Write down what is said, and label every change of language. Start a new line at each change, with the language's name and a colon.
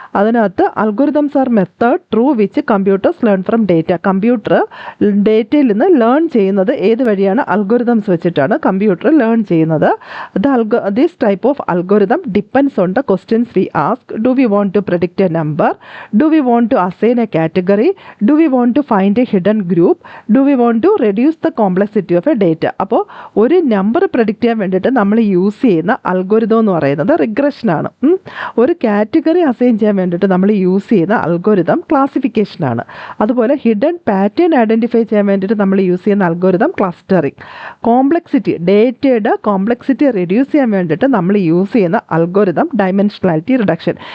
English: അതിനകത്ത് algorithms are method through which computers learn from data.
Malayalam: Computer ഡേറ്റയിൽ നിന്ന് learn ചെയ്യുന്നത് ഏത് വഴിയാണ്, അൽഗോരിതംസ് വെച്ചിട്ടാണ് കമ്പ്യൂട്ടർ ലേൺ ചെയ്യുന്നത്.
English: This type of algorithm depends on the questions we ask. Do we want to predict a number, do we want to assign a category, category? Do we want to find a hidden group? Do we want to reduce the complexity of a data?
Malayalam: അപ്പോൾ ഒരു number predict ചെയ്യാൻ വേണ്ടിയിട്ട് നമ്മൾ use ചെയ്യുന്ന algorithm എന്ന് പറയുന്നത് റിഗ്രഷനാണ്. ഒരു category assign ചെയ്യാൻ വേണ്ടിയിട്ട് നമ്മൾ യൂസ് ചെയ്യുന്ന അൽഗോരിതം ക്ലാസിഫിക്കേഷനാണ്. അതുപോലെ ഹിഡൻ പാറ്റേൺ ഐഡൻറ്റിഫൈ ചെയ്യാൻ വേണ്ടിയിട്ട് നമ്മൾ യൂസ് ചെയ്യുന്ന അൽഗോരിതം ക്ലസ്റ്ററിങ്. കോംപ്ലക്സിറ്റി, ഡേറ്റയുടെ കോംപ്ലക്സിറ്റി റെഡ്യൂസ് ചെയ്യാൻ വേണ്ടിയിട്ട് നമ്മൾ യൂസ് ചെയ്യുന്ന അൽഗോരിതം ഡൈമെൻഷനാലിറ്റി റിഡക്ഷൻ.